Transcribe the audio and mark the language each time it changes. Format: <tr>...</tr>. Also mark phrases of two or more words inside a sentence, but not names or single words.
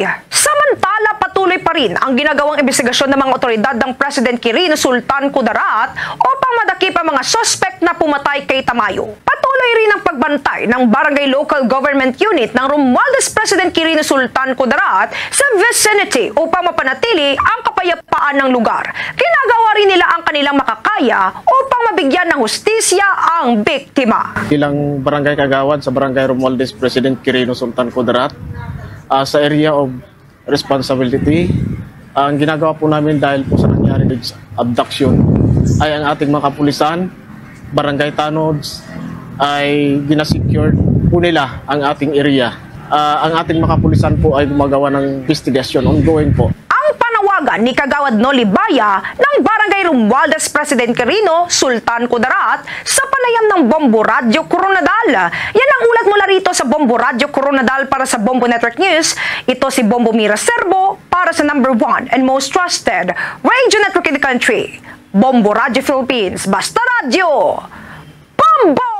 <tl>Samantala, patuloy pa rin ang ginagawang investigasyon ng mga otoridad ng President Quirino Sultan Kudarat upang madakip ang mga suspect na pumatay kay Tamayo. Patuloy rin ang pagbantay ng Barangay Local Government Unit ng Romualdez President Quirino Sultan Kudarat sa vicinity upang mapanatili ang kapayapaan ng lugar. Ginagawa rin nila ang kanilang makakaya upang mabigyan ng hustisya ang biktima. Bilang barangay kagawad sa Barangay Romualdez President Quirino Sultan Kudarat, sa</tl> <en>area of responsibility,</en> <tl>ang ginagawa po namin dahil po sa nangyari abduction ay ang ating mga kapulisan, barangay tanods, ay ginasecure po nila ang ating area. Ang ating mga kapulisan po ay gumagawa ng investigation, ongoing po. Ni Kagawad Noli Baya ng Barangay Romualdez President Quirino Sultan Kudarat sa panayam ng Bombo Radio Coronadal. Yan ang ulat mula rito sa Bombo Radio Coronadal para sa Bombo Network News. Ito si Bombo Mira Serbo para sa</tl> <en>#1 and most trusted radio network in the country,</en> <tl>Bombo Radio Philippines. Basta Radio! Bombo!</tl>